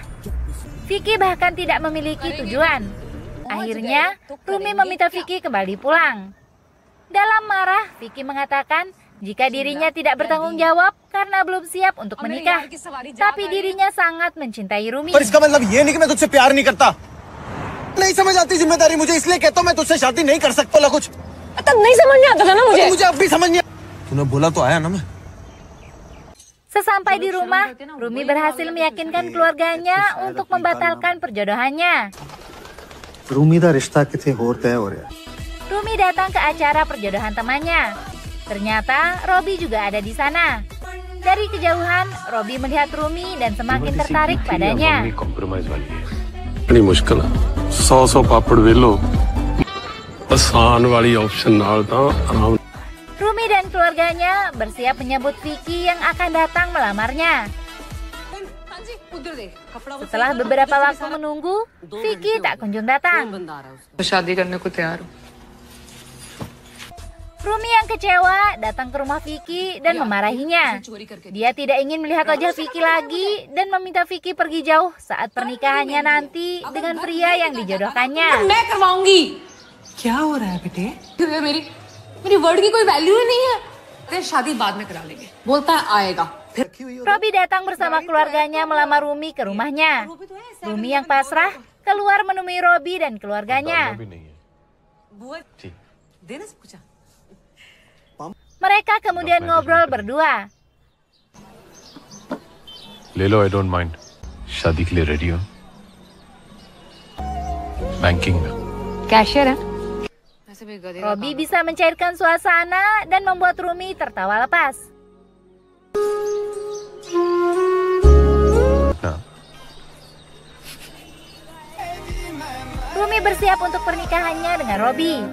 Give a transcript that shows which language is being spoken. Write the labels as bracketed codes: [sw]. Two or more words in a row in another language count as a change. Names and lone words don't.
[id] Vicky bahkan tidak memiliki tujuan. Akhirnya, Rumi meminta Vicky kembali pulang. Dalam marah, Vicky mengatakan jika dirinya tidak bertanggung jawab karena belum siap untuk menikah, tapi dirinya sangat mencintai Rumi. [hi] पर इसका मतलब ये नहीं कि मैं तुझसे प्यार नहीं करता। नहीं समझ आती जिम्मेदारी मुझे, इसलिए कहता हूँ मैं तुझसे शादी नहीं कर सकता। कुछ तब नहीं समझ में आता था ना मुझे अब भी समझ नहीं। तूने बोला तो आया ना मैं। [id] Sesampai di rumah, Rumi berhasil meyakinkan keluarganya untuk membatalkan perjodohannya. [pa] ਰੂਮੀ ਦਾ ਰਿਸ਼ਤਾ ਕਿੱਥੇ ਹੋਰ ਤੈਅ ਹੋ ਰਹਾ ਹੈ। [id] Rumi datang ke acara perjodohan temannya. Ternyata Robbie juga ada di sana. Dari kejauhan, Robbie melihat Rumi dan semakin tertarik padanya. [hi] बड़ी मुश्किल है 100 पापड़ वेलो आसान वाली ऑप्शन [pa] ਨਾਲ ਤਾਂ ਆਰਾਮ। [id] Rumi dan keluarga keluarganya bersiap menyambut Vicky yang akan datang melamarnya. Setelah beberapa waktu menunggu, Vicky tak kunjung datang. Rumi yang kecewa datang ke rumah Vicky dan memarahinya. Dia tidak ingin melihat wajah Vicky lagi dan meminta Vicky pergi jauh saat pernikahannya nanti dengan pria yang dijodohkannya. [hi] मैं करवाऊंगी। क्या हो रहा है बेटे? मेरी वर्ड की कोई वैल्यू ही नहीं है। तेरी शादी बाद में करा लेंगे। बोलता है आएगा। [id] Robi datang bersama keluarganya melamar Rumi ke rumahnya. Rumi yang pasrah keluar menemui Robi dan keluarganya. Mereka kemudian ngobrol berdua. [hi] ले लो, [en] I don't mind. [hi] शादी के लिए ready हो? Banking में. कैशियर है। [id] Robi bisa mencairkan suasana dan membuat Rumi tertawa lepas. Nah. Rumi bersiap untuk pernikahannya dengan Robi.